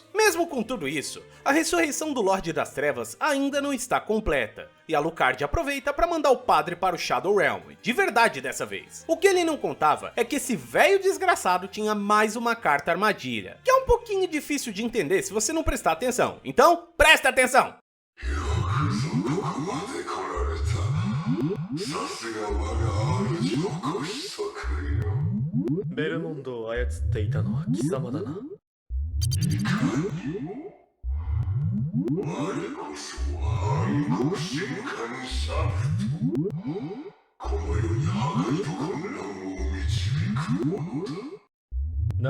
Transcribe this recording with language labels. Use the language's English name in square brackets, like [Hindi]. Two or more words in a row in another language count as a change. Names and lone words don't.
[Portuguese] Mesmo com tudo isso, a ressurreição do Lorde das Trevas ainda não está completa, e Alucard aproveita para mandar o padre para o Shadow Realm, de verdade dessa vez. O que ele não contava é que esse velho desgraçado tinha mais uma carta armadilha, que é um pouquinho difícil de entender se você não prestar atenção. Então, presta atenção! [Japanese] ベルモンドを操っていたのは貴様だな。我こそは暗黒神官シャフト。この世に破壊と混乱を導く者だ。